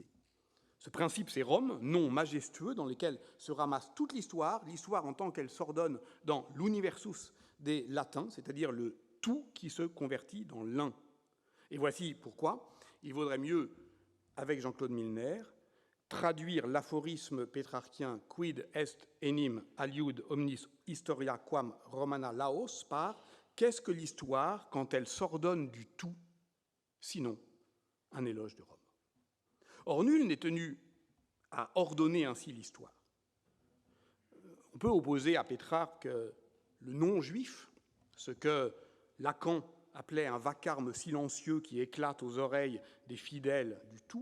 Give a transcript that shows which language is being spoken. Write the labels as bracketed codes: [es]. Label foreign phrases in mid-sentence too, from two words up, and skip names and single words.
[fr] Ce principe, c'est Rome, nom majestueux dans lequel se ramasse toute l'histoire en tant qu'elle s'ordonne dans l'universus des latins, c'est-à-dire le tout qui se convertit dans l'un. Et voici pourquoi il vaudrait mieux, avec Jean-Claude Milner, traduire l'aphorisme pétrarchien « [la] Quid est enim aliud omnis historia quam romana laos [fr] » par « Qu'est-ce que l'histoire quand elle s'ordonne du tout, sinon un éloge de Rome ?» Or, nul n'est tenu à ordonner ainsi l'histoire. On peut opposer à Pétrarque le non-juif, ce que Lacan appelait un vacarme silencieux qui éclate aux oreilles des fidèles du tout.